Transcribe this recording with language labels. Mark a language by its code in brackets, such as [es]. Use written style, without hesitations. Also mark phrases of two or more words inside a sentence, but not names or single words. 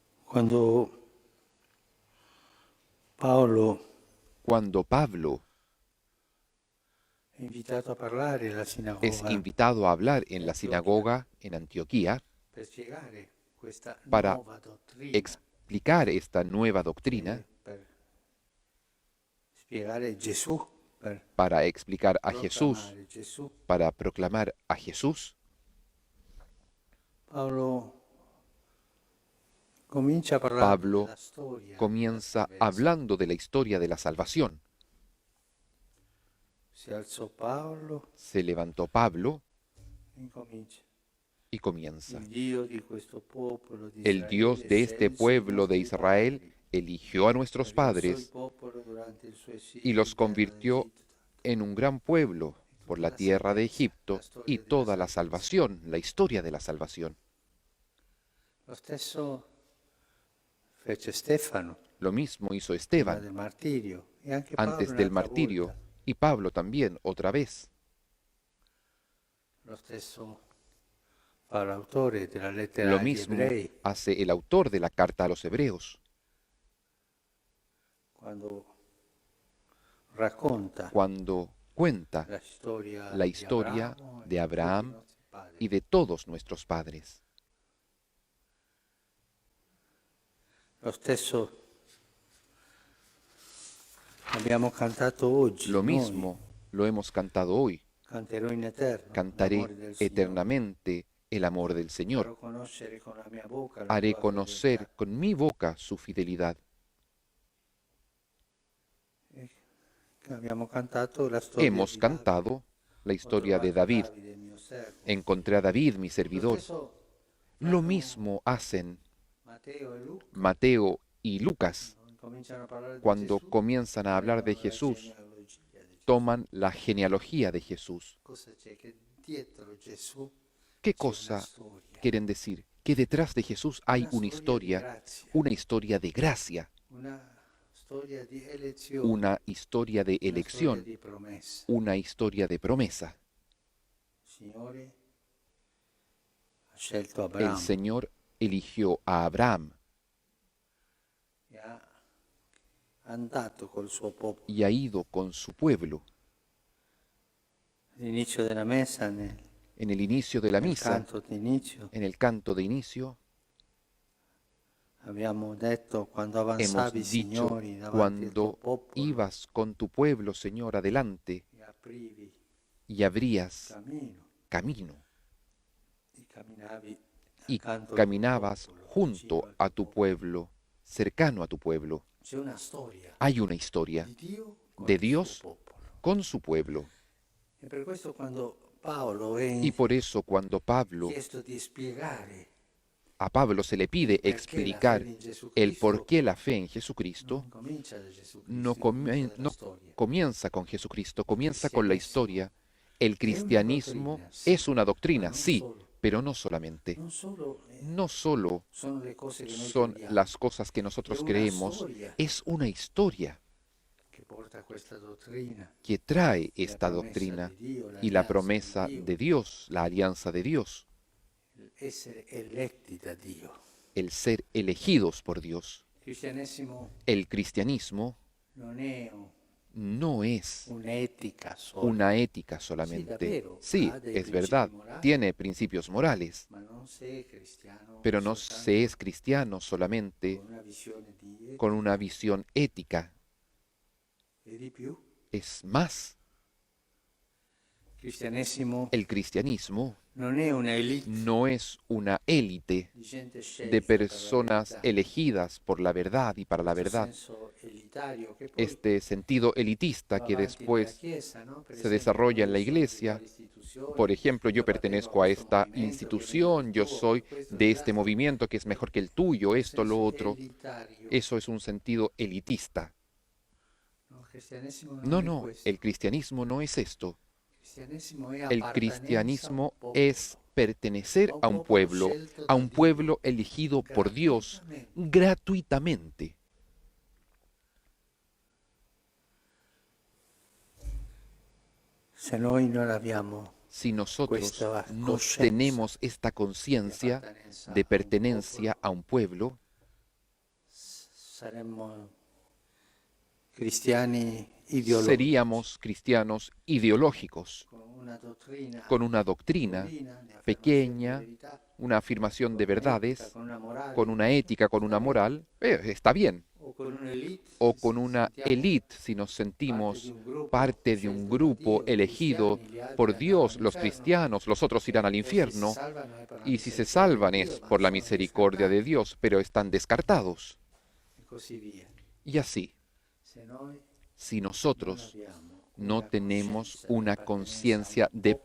[it] Quando Paolo [es] Cuando Pablo [it] è invitato a parlare alla [es] es [it] sinagoga [es] invitado a hablar en la sinagoga en Antioquía [it] per spiegare questa [es] para [it] nuova dottrina, [es] explicar esta nueva doctrina, [it] per spiegare Gesù, per [es] para explicar a Jesús, [it] proclamare Gesù, [es] para proclamar a Jesús, [it] Paolo comincia parlando [es] Pablo [it] della storia [es] comienza [it] della salvezza. [es] hablando de la historia de la salvación. [it] Si alzò Paolo [es] Se levantó Pablo [it] e incomincia. [es] y comienza. [it] Il Dio di questo popolo di [es] El Dios [it] Israele [es] de este [it] scelse i [es] pueblo de [it] nostri [es] Israel [it] padri, [es] eligió a nuestros [it] rialzò il [es] padres [it] popolo durante il suo esilio [es] y los [it] in terra [es] convirtió [it] d'Egitto. [es] en un gran pueblo por la tierra de Egipto y toda la salvación, la historia de la salvación. [it] Lo stesso fece Stefano [es] Lo mismo hizo [it] prima [es] Esteban [it] del martirio e anche Paolo [es] antes del [it] un'altra [es] martirio [it] volta. [es] y Pablo también otra vez. [it] Lo stesso fa l'autore della lettera [es] Lo [it] agli [es] mismo [it] ebrei [es] hace el autor de la carta a los hebreos [it] quando racconta [es] cuando cuenta [it] la [es] la historia de Abraham y y de todos nuestros padres. [it] lo stesso abbiamo cantato oggi. [es] Lo [it] noi. [es] mismo lo hemos cantado hoy. [it] Canterò in eterno [es] Cantaré [it] l'amore del Signore. [es] eternamente el amor del Señor. [it] Farò conoscere con la mia boca la [es] Haré [it] tua [es] conocer [it] fedeltà. [es] con mi boca su fidelidad. [it] Abbiamo cantato la storia [es] Hemos [it] di [es] cantado la [it] Davide. Ho [es] historia de [it] trovato [es] David. [it] Davide, mio servo. [es] Encontré a David, mi [it] Lo [es] servidor. [it] stesso [es] Lo mismo hacen [it] Matteo e Luca [es] Mateo y Lucas [it] cominciano a parlare di [es] cuando [it] Gesù, [es] comienzan a hablar de [it] prendono la [es] Jesús. [it] genealogia di Gesù. [es] Toman la genealogía de Jesús. [it] Cosa c'è? Che dietro Gesù [es] ¿Qué [it] c'è una [es] cosa [it] storia, [es] quieren decir? Que detrás de Jesús hay una [it] di [es] historia, [it] grazia, [es] una historia de gracia, [it] una storia di elezione, [es] una historia de [it] una storia [es] elección, [it] di promessa. [es] una historia de promesa. [it] Il Signore ha scelto [es] El [it] Abramo [es] Señor eligió a Abraham [it] e ha andato col suo popolo. [es] y ha ido con su pueblo. [it] All'inizio della messa, [es] En el inicio de la [it] nel [es] misa, [it] canto d'inizio, [es] en el canto de inicio, [it] abbiamo detto quando [es] hemos [it] avanzavi, [es] dicho, [it] Signori, davanti al tuo [es] cuando [it] popolo [es] ibas con tu pueblo, Señor, adelante [it] e aprivi [es] y abrías [it] cammino [es] camino [it] e camminavi [es] y [it] accanto al tuo [es] caminabas [it] popolo, [es] junto [it] vicino al [es] a [it] tuo [es] tu pueblo, cercano a tu pueblo. [it] C'è una storia [es] Hay una historia [it] di Dio con [es] de [it] il [es] Dios [it] suo popolo. [es] con su pueblo. [it] E per questo quando Paolo è [es] Y por eso cuando [it] chiesto di spiegare [es] a Pablo se le pide [it] perché la [es] explicar [it] fede in Gesù [es] el [it] Cristo, [es] por qué la fe en Jesucristo, [it] non comincia da Gesù [es] no, [it] Cristo, comincia dalla [es] no [it] storia. [es] comienza con Jesucristo, comienza con la historia. El cristianismo doctrina, sí, es una doctrina, pero no sí, solo. pero no solamente. [it] Non solo [es] No solo [it] sono le cose che noi [es] son [it] crediamo, [es] las cosas que nosotros Es una creemos, historia. es una historia [it] che porta a questa dottrina, [es] que trae [it] la [es] esta [it] promesa [es] doctrina [it] di Dio, [es] y la [it] l'alleanza [es] promesa [it] di Dio, [es] de Dios, la alianza de Dios, [it] essere eletti da Dio. [es] el ser elegidos por Dios. [it] Il cristianesimo [es] El cristianismo [it] non è [es] no es [it] un'etica sola, [es] una ética solamente. [it] davvero, [es] Sí, [it] ha dei [es] es [it] principi [es] verdad, [it] morali. [es] tiene principios morales, [it] ma non sei cristiano [es] pero no [it] soltanto [es] se es cristiano solamente [it] con una visione di etica [es] con una visión ética. [it] e di più. [es] Es más, [it] Il cristianesimo [es] el cristianismo [it] non è una elite [es] no es una élite [it] di gente scelta [es] de [it] per [es] la personas [it] verità, [es] elegidas por la verdad y para la [it] questo [es] verdad. [it] senso elitario che poi [es] Este sentido elitista [it] va [es] que [it] avanti [es] después [it] nella Chiesa, no? Per [es] se [it] esempio, [es] desarrolla en la [it] io sono di [es] iglesia. [it] quale istituzione, [es] Por ejemplo, yo [it] io [es] pertenezco a [it] appartengo [es] esta [it] questo movimento che è [es] institución, [it] meglio [es] yo [it] del tuo, [es] soy [it] questo [es] de [it] è [es] este [it] l'altro. [es] movimiento que es mejor que el tuyo, esto, lo [it] Senso [es] otro. [it] elitario. [es] Eso es un sentido elitista. [it] No, il cristianesimo non [es] No, [it] è [es] no, [it] questo. [es] el cristianismo no es esto. [it] Il cristianesimo è [es] El [it] appartenenza [es] cristianismo [it] al popolo, [es] es pertenecer a un pueblo, [it] scelto [es] a [it] da [es] un [it] Dio, [es] pueblo elegido por Dios gratuitamente. [it] Se noi non abbiamo [es] Si nosotros [it] Questa [es] no [it] coscienza [es] tenemos esta conciencia de pertenencia a un pueblo, [it] saremmo cristiani ideologici, [es] Seríamos cristianos ideológicos, [it] con una [es] con una doctrina doctrina [it] di affermazione [es] pequeña, [it] di verità, [es] una afirmación de [it] con un'etica, [es] verdades, [it] con una morale, [es] con una ética, con una [it] sta bene. [es] moral, está bien. [it] O con un'elite, [es] O [it] se [es] con [it] ci [es] una [it] sentiamo [es] élite, si nos [it] parte di [es] sentimos [it] un gruppo [es] parte de un [it] scelto da [es] grupo [it] Dio, i [es] elegido [it] cristiani, gli altri [es] por [it] andranno [es] Dios, los [it] all'inferno, [es] cristianos, los otros irán al [it] o si si [es] infierno, [it] salvano è per la [es] y si se [it] misericordia [es] salvan [it] di [es] es [it] Dio, ma [es] por la [it] sono [es] misericordia de [it] descartati, [es] Dios, pero están descartados. [it] e così via. [es] Y así, [it] Se noi [es] si [it] non [es] nosotros [it] abbiamo [es] no [it] una [es] tenemos [it] coscienza di [es] una [it] appartenenza [es] conciencia [it] a un [es] de